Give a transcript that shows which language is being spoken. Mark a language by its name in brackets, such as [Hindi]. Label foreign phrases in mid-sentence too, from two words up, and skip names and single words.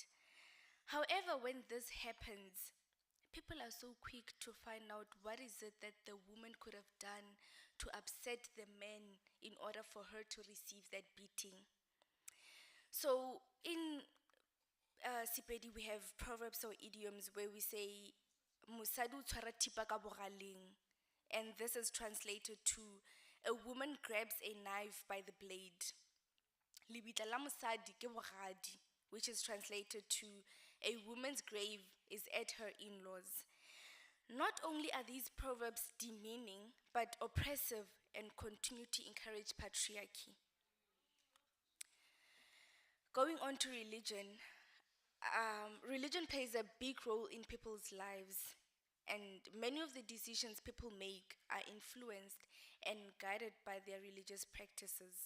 [English] However, when this happens, people are so quick to find out what is it that the woman could have done to upset the man in order for her to receive that beating. So in Sepedi, we have proverbs or idioms where we say, [Northern Sotho] "Mosadi o tshwara thipa ka bogaleng," [English] and this is translated to, "A woman grabs a knife by the blade." [Northern Sotho] Lebitla la mosadi ke bogadi, [English] which is translated to, "A woman's grave is at her in-laws." Not only are these proverbs demeaning, but oppressive and continue to encourage patriarchy. Going on to religion, religion plays a big role in people's lives, and many of the decisions people make are influenced and guided by their religious practices.